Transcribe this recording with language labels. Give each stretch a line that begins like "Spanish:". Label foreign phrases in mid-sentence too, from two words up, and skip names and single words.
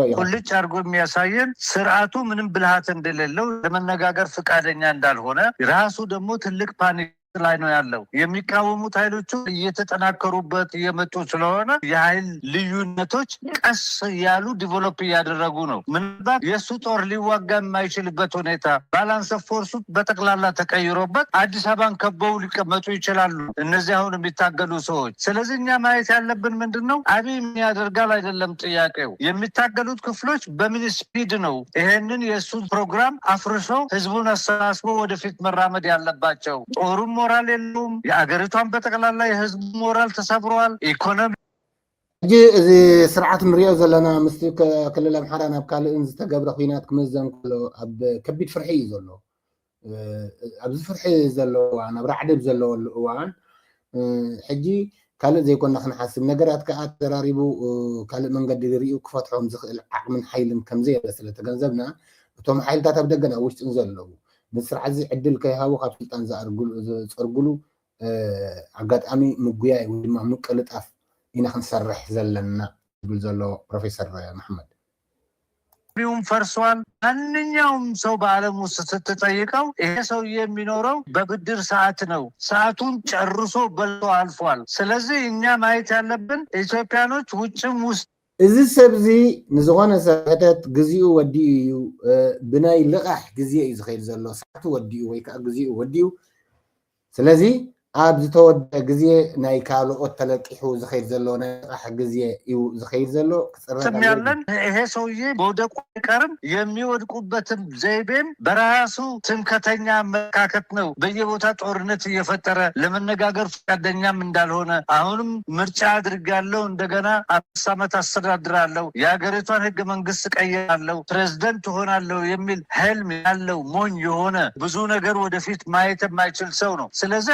Amharic: ሁልጭ አድርጎ የሚያሳየን ስርዓቱ ምንም ብልሃት እንደሌለው ለመነጋገር ፈቃደኛ እንዳልሆነ ራሱ ደግሞ ትልቅ ፓኒክ ላይ ነው ያለው። የሚቃወሙት ኃይሎቹ እየተጠናከሩበት እየመጡ ስለሆነ የኃይል ልዩነቶች ቀስ ያሉ ዲቨሎፕ እያደረጉ ነው። ምናልባት የእሱ ጦር ሊዋጋ የማይችልበት ሁኔታ
English: balance of forces
Amharic: በጠቅላላ ተቀይሮበት አዲስ አበባን ከበው ሊቀመጡ ይችላሉ እነዚህ አሁን የሚታገሉ ሰዎች። ስለዚህ እኛ ማየት ያለብን ምንድን ነው? አብይ ምን ያደርጋል አይደለም ጥያቄው። የሚታገሉት ክፍሎች በምን ስፒድ ነው ይሄንን የእሱን ፕሮግራም አፍርሶ ህዝቡን አሰባስቦ ወደፊት መራመድ ያለባቸው? ጦሩም ሞራል የለውም። የአገሪቷን በጠቅላላ የህዝቡ ሞራል ተሰብሯል። ኢኮኖሚ
Tigrinya: እጂ እዚ ስርዓት ንሪኦ ዘለና ምስቲ ክልል ኣምሓራ ናብ ካልእን ዝተገብረ ኩናት ክምዘን ከሎ ኣብ ከቢድ ፍርሒ እዩ ዘሎ። ኣብዚ ፍርሒ ዘለዎ እዋን ኣብ ራዕድብ ዘለወሉ እዋን ሕጂ ካልእ ዘይኮና ክንሓስብ ነገራት ከዓ ተራሪቡ ካልእ መንገዲ ርኡ ክፈትሖም ዝኽእል ዓቕምን ሓይልን ከምዘየለ ስለተገንዘብና እቶም ሓይልታት ኣብ ደገና ውሽጥን ዘለዉ ንስርዓት እዚ ዕድል ከይሃቡ ካብ ስልጣን ዝፀርግሉ ኣጋጣሚ ምጉያይ ወይ ድማ ምቅልጣፍ ኢና ክንሰርሕ ዘለና ዝብል ዘሎ ፕሮፌሰር መሐመድ።
Amharic: ኢኮኖሚውም ፈርሷል። ማንኛውም ሰው በዓለም ውስጥ ስትጠይቀው ይሄ ሰውዬ የሚኖረው በብድር ሰዓት ነው። ሰዓቱን ጨርሶ በልቶ አልፏል። ስለዚህ እኛ ማየት ያለብን ኢትዮጵያኖች ውጭም ውስጥ
Tigrinya: እዚ ሰብ እዚ ንዝኾነ ሰሕተት ግዚኡ ወዲኡ እዩ ብናይ ልቓሕ ግዜ እዩ ዝኸይድ ዘሎ ሰዓቱ ወዲኡ ወይ ከዓ ግዚኡ ወዲኡ ስለዚ ኣብ ዝተወደአ ግዜ ናይ ካልኦት ተለቂሑ ዝኸይድ ዘሎ ናይ ልቓሕ ግዜ እዩ ዝኸይድ ዘሎ
Amharic: ክፅረቅ ያለን ይሄ ሰውዬ መውደቁ አይቀርም። የሚወድቁበትም ዘይቤም በራሱ ትምከተኛ አመለካከት ነው። በየቦታ ጦርነት እየፈጠረ ለመነጋገር ፈቃደኛም እንዳልሆነ አሁንም ምርጫ አድርጋለሁ እንደገና 5 ዓመት አስተዳድራለሁ የሀገሪቷን ህገ መንግስት ቀይራለሁ ፕሬዝደንት ሆናለሁ የሚል ህልም ያለው ሞኝ የሆነ ብዙ ነገር ወደፊት ማየት የማይችል ሰው ነው። ስለዚህ